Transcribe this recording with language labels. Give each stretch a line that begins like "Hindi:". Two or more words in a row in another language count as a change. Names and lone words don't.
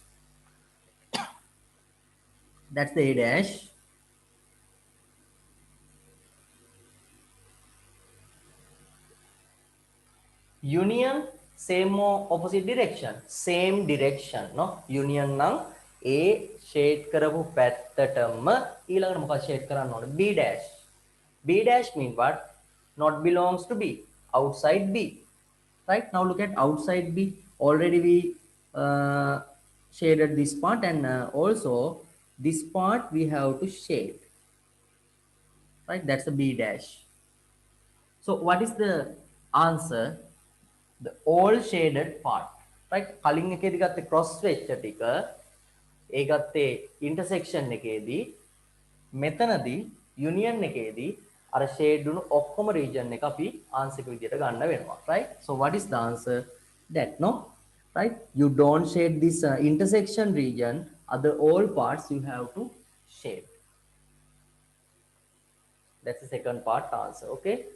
English: That's the A dash. Union, same or opposite direction? Same direction, no?
Sinhala: Union නම් A shade කරපු පැත්තටම ඊළඟට මොකක්ද shade කරන්න ඕනේ?
English: B dash. B dash mean what? Not belongs to B. Outside B. Right, now look at outside B. Already we shaded this part, and also this part we have to shade. Right, that's the B dash. So what is the answer? The all shaded part. Right,
Sinhala: කලින් එකේදී ගත්තේ cross වෙච්ච ටික ඒ ගත්තේ intersection එකේදී මෙතනදී union එකේදී අර shade වුණු ඔක්කොම region එක අපි answer එක විදියට ගන්න වෙනවා.
English: Right, so what is the answer? That, no? Right, you don't shade this intersection region, other all parts you have to shade. That's the second part answer. Okay,